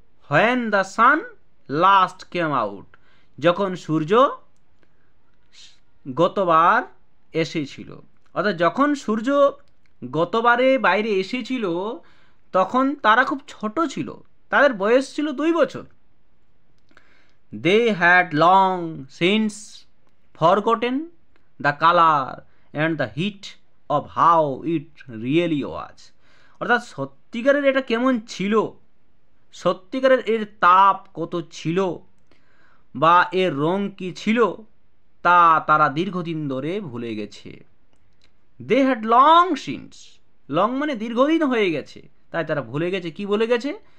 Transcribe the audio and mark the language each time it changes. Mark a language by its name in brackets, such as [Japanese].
[English] when the sun last came out, [Bangla] যখন সূর্য গতবার এসেছিল, অর্থাৎ যখন সূর্য গতবারে বাইরে এসেছিল তখন তারা খুব ছোট ছিল, তাদের বয়স ছিল 2 বছর। [English] they had long since forgotten the color and the heat of how it really was. [Bangla] অর্থাৎ সত্যিকারের এটা কেমন ছিল, সত্যিকারের এর তাপ কত ছিল বা এর রং কি ছিল তা তারা দীর্ঘদিন ধরে ভুলে গেছে। [English] they had long since, [Bangla] long মানে দীর্ঘদিন হয়ে গেছে, তাই তারা ভুলে গেছে, কি ভুলে গেছে?